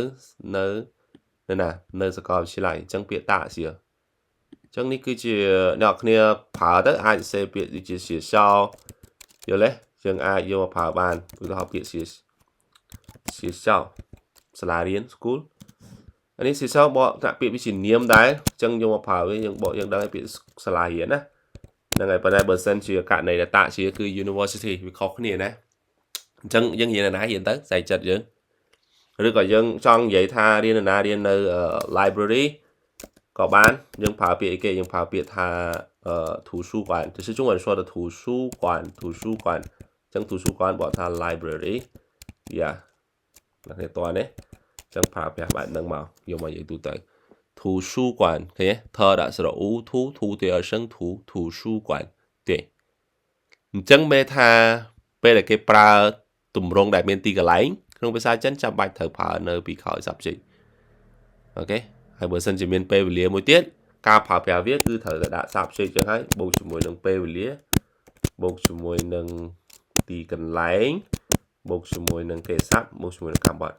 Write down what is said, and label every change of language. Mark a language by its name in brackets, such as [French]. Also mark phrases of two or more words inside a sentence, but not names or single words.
[Khmer] នៅសាកលវិទ្យាល័យអញ្ចឹងពាក្យតាជាអញ្ចឹងនេះគឺជាអ្នកគ្នាប្រើទៅអាចសេពាក្យដូចជាជាសោយល់ទេយើងអាចយកមកប្រើបានឧទាហរណ៍ពាក្យជាសោសាលារៀន school អានេះជាសោបកដាក់ពាក្យវិជានាមដែរអញ្ចឹងយកមកប្រើវាយើងបកយើងដឹងឲ្យពាក្យសាលារៀនណាហ្នឹងហើយប៉ុ ន្តែបើសិនជាករណីដែលតាជាគឺ university វាខុសគ្នាណាអញ្ចឹងយើងរៀនណារៀនទៅស្អីចិត្តយើងឬក៏យើងចង់និយាយថារៀនណារៀននៅ library ក៏បានយើងប្រើពាក្យអីគេយើងប្រើពាក្យថា [Chinese] 图书馆就是中文说的图书馆 [Khmer] អញ្ចឹង图书馆បកថា library យ៉ាអ្នកនេះតើនេះអញ្ចឹងប្រើប្រាស់បែប ហ្នឹងមកយកមកនិយាយទូទៅ图书馆ឃើញទេថដាក់ស្រអ៊ូ [Chinese] 图第二声图书馆 [Khmer] ទេអញ្ចឹងមេថាពេលដែលគេប្រើទម្រង់ដែលមានទីកន្លែងក្នុងភាសាចិនចាំបាច់ត្រូវប្រើនៅពីក្រោយ subject អូខេហើយបើសិនជាមាន ពេលវេលាមួយទៀតការប្រើប្រាស់វាគឺត្រូវតែដាក់ subject ចឹងហើយបូកជាមួយនឹងពេលវេលាបូកជាមួយនឹងទីកន្លែងបូកជាមួយនឹងគេស័ព្ទបូកជាមួយនឹងកម្មបត្តិ